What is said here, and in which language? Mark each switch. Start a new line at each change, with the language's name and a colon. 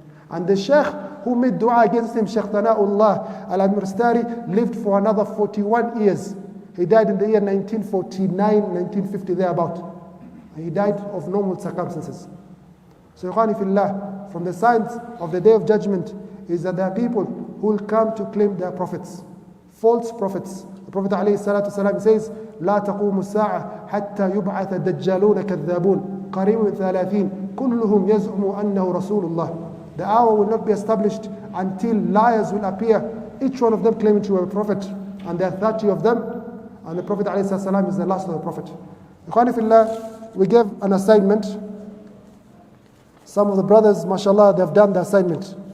English: And the Sheikh who made dua against him, Sheikh Thana'ullah al-Amritsari, lived for another 41 years. He died in the year 1949, 1950, thereabout. And he died of normal circumstances. So, Ikhwani fillah, from the signs of the Day of Judgment is that there are people who will come to claim they are prophets, false prophets. The Prophet ﷺ says,
Arabic: لا تقوم الساعة حتى يبعث دجالون كذابون قريب من 30 كلهم يزعم أنه رسول الله.
English: The hour will not be established until liars will appear, each one of them claiming to be a prophet, and there are 30 of them, and the Prophet ﷺ is the last of the prophet. Ikhwani fillah, we gave an assignment. Some of the brothers, mashallah, they have done the assignment.